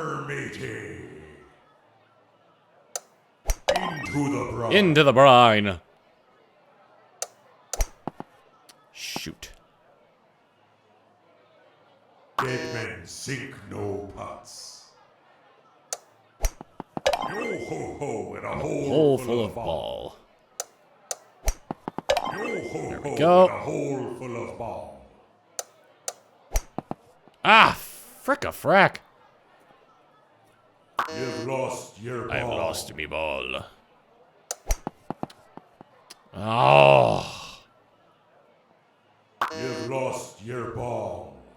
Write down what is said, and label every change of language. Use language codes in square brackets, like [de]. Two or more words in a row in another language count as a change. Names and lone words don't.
[en] Armatey. Into the brine. Into the brine. Shoot. Dead men sink no pots. Yo ho ho in a hole Hole full of ball. Yo ho ho go. in a hole full of ball. Ah, fricka frack. You've lost your ball. I've lost me ball. Oh. You've lost your ball.